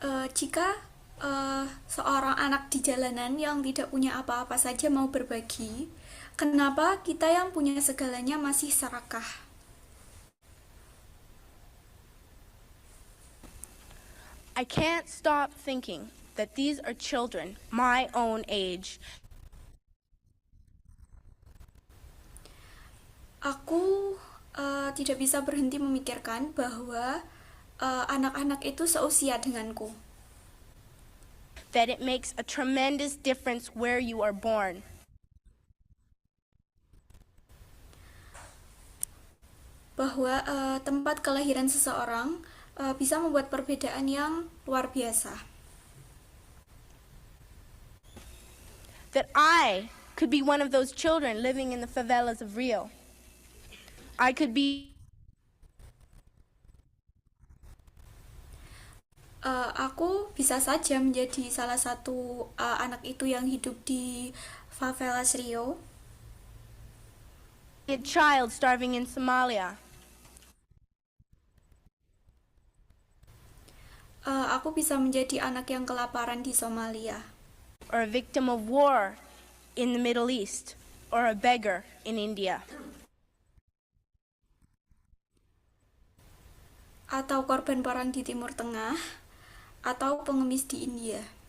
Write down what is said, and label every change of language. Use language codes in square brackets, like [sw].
[id] Jika seorang anak di jalanan yang tidak punya apa-apa saja mau berbagi, kenapa kita yang punya segalanya masih serakah? [en] I can't stop thinking that these are children my own age. [id] Aku tidak bisa berhenti memikirkan bahwa anak-anak itu seusia denganku. [en] That it makes a tremendous difference where you are born. [id] Bahwa tempat kelahiran seseorang bisa membuat perbedaan yang luar biasa. [en] That I could be one of those children living in the favelas of Rio. I could be [id] aku bisa saja menjadi salah satu anak itu yang hidup di favelas Rio. [en] a child starving in Somalia. [id] Aku bisa menjadi anak yang kelaparan di Somalia. [en] Or a victim of war in the Middle East. Or a beggar in India. [id] Atau korban perang di Timur Tengah, atau pengemis di India.